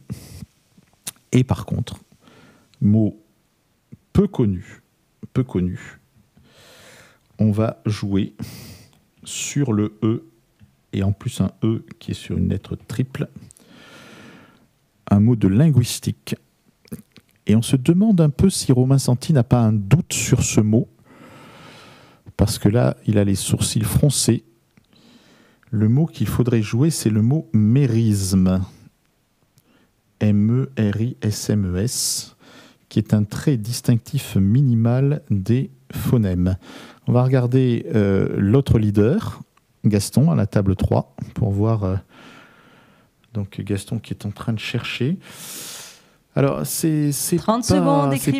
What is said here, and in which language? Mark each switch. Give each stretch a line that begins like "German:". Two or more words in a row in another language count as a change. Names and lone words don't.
French: Et par contre, mot peu connu, on va jouer sur le E, et en plus un E qui est sur une lettre triple, un mot de linguistique. Et on se demande un peu si Romain Santi n'a pas un doute sur ce mot, parce que là, il a les sourcils froncés. Le mot qu'il faudrait jouer, c'est le mot mérisme. M-E-R-I-S-M-E-S, qui est un trait distinctif minimal des phonèmes. On va regarder l'autre leader, Gaston, à la table 3, pour voir donc Gaston qui est en train de chercher. Alors, c'est 30 secondes, écrivez.